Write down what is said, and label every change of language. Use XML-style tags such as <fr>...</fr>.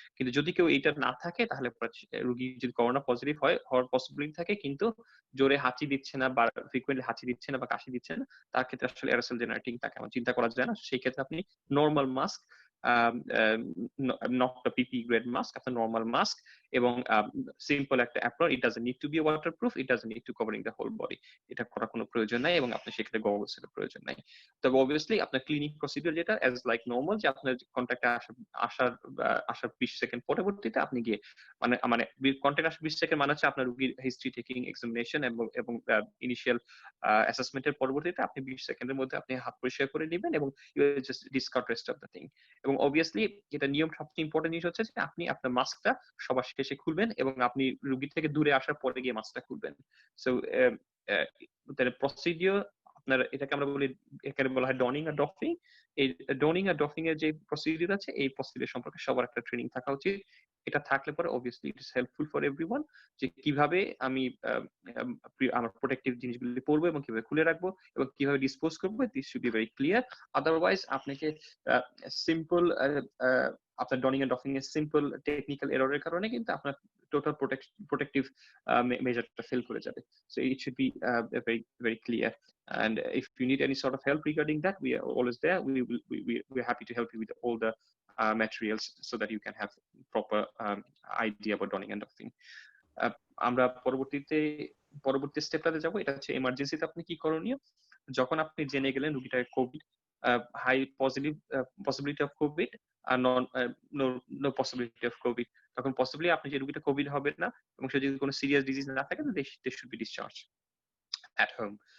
<bn>কিন্তু যদি কেউ এইটা না থাকে তাহলে রোগী যদি করোনা পজিটিভ হওয়ার পসিবিলিটি থাকে কিন্তু জোরে হাঁচি দিচ্ছে না বা ফ্রিকোয়েন্টলি হাঁচি দিচ্ছে না বা কাশি দিচ্ছে না, তার ক্ষেত্রে আসলে অ্যারোসল জেনারেটিং তাকে আমার চিন্তা করা যায় না। সেই ক্ষেত্রে আপনি normal mask, um um</bn> <en>not a PPE grade mask,</en> <bn>আপনার নরমাল মাস্ক এবং সিম্পল একটা apron.</bn> <en>It doesn't need to be waterproof, it doesn't need to covering the whole body.</en> <bn>এটা করার কোনো প্রয়োজন নাই এবং আপনার সেক্ষেত্রে গগলস এর প্রয়োজন নাই। তবে obviously আপনার ক্লিনিক প্রসিডিউর যেটা</bn> <en>as like normal,</en> <bn>যে আপনার কনট্যাক্টে আসার 20 সেকেন্ড পরবর্তীতে আপনি গিয়ে মানে কনট্যাক্ট আসার 20 সেকেন্ড মানে হচ্ছে আপনার রোগীর হিস্ট্রি টেকিং, এক্সামিনেশন এবং ইনিশিয়াল অ্যাসেসমেন্ট এর পরবর্তীতে আপনি 20 সেকেন্ডের মধ্যে আপনি হাত পরিষ্কার করে নিবেন এবং</bn> <en>You will just discard rest of the thing.</en> <bn>এবং obviously যেটা নিয়ম, সবচেয়ে ইম্পর্টেন্ট জিনিস হচ্ছে যে আপনি আপনার মাস্কটা সবার শেষে খুলবেন এবং আপনি রোগী থেকে দূরে আসার পরে গিয়ে মাস্কটা খুলবেন। সো তাহলে প্রসিডিওর আপনার, এটাকে আমরা বলি, এখানে বলা হয় ডনিং আর ডফিং। এই ডনিং আর ডফিং এর যে প্রসিডিওর আছে, এই প্রসিডিওর সম্পর্কে সবার একটা ট্রেনিং থাকা উচিত। এটা থাকলে পরে obviously</bn> <en>it is helpful for everyone,</en> <bn>যে কিভাবে আমি আমার প্রোটেক্টিভ জিনিসগুলি পরবো এবং কিভাবে খুলে রাখবো এবং কিভাবে ডিসপোজ করবো,</bn> <en>This should be very clear.</en> <bn>Otherwise আপনাকে সিম্পল আপনার ডনিং এন্ড ডফিং এর সিম্পল টেকনিক্যাল এররের কারণে কিন্তু আপনার টোটাল প্রোটেক্টিভ মেজারটা ফেল করে যাবে।</bn> <en>So it should be very very clear. And if you need any sort of help regarding that, we are always there. We're happy to help you with all the materials so that you can have proper idea about donning and doffing.</en> <bn>আমরা পরবর্তী স্টেপটাতে যাব। এটা হচ্ছে এমার্জেন্সিতে আপনি কি করণীয়। যখন আপনি জেনে গেলেন রোগীটার Covid, high possibility of Covid আর no possibility of Covid, তখন পসিবলি আপনি যে রোগীটা কোভিড হবে না এবং সে যদি কোনো সিরিয়াস ডিজিজ না থাকে,</bn> <en>They should be discharge at home.</en>